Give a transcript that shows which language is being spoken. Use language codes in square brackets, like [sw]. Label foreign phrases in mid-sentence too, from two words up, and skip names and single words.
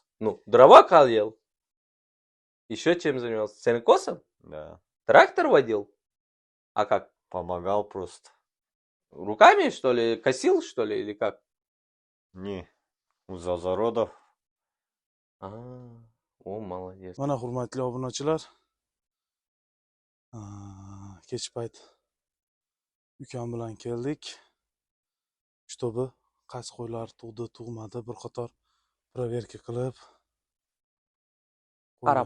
[ru] Ну, дрова калил. Еще чем занимался? Сенокосом? Да, Трактор водил? А как? помогал просто. Руками, что ли? Косил, что ли? Или как? Не, у зазородов. О, молодец. [uz] Mana hurmatli obunachilar, kech payt ukam bilan keldik. Shtobi qaysi qo'ylar tug'di, tug'madi, bir qator proverka qilib Qarab